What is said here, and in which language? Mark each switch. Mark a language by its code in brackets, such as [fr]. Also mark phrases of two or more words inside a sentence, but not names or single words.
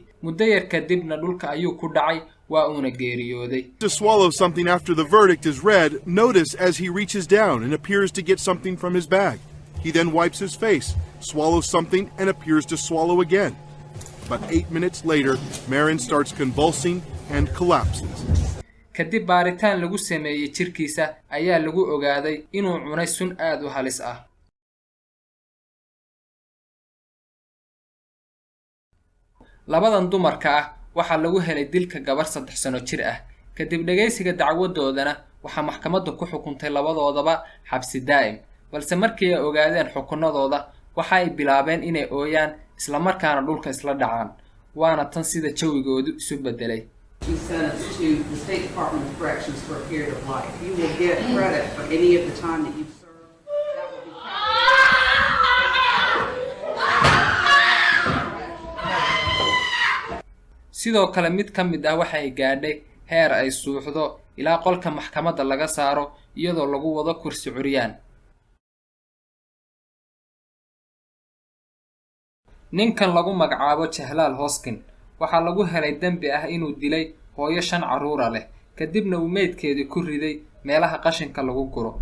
[so] Muddo yar kadibna dhulka ayuu ku dhacay, waa uuna geeriyooday. [en] To swallow something after the verdict is read, notice as he reaches down and appears to get something from his bag. He then wipes his face, swallows something, and appears to swallow again. But 8 minutes later, Marin starts convulsing and collapses. [so] Kadib baaritaan lagu sameeyay jirkiisa ayaa lagu ogaaday inuu cunay sun aad u halis ah. Labadan dumarka ah waxa lagu helay dilka gabar 3 sano jir ah. Kadib dhageysiga dacwadoodana waxa maxkamaddu ku xukuntay labadoodaba xabsi daa'im, balse markii ay ogaadeen xukunadooda waxa ay bilaabeen inay ooyaan isla markaana dhulka isla dhacaan. Waana tan sida jawigoodu isu bedelay. [en] Sentenced to the State Department of Corrections for a period of life. You will get credit for any of the time that you've served. That will be [so] sidoo kale mid ka mid ah waxay gaadhay heer ay suuxdo ilaa qolka maxkamadda laga saaro iyadoo lagu wado kursi curyaan. Ninkan lagu magacaabo Jahlaal Hoskin waxaa lagu helay dambi ah inuu dilay hooyo 5 carruur leh, kadibna uu meydkeedii ku riday meelaha qashinka lagu guro.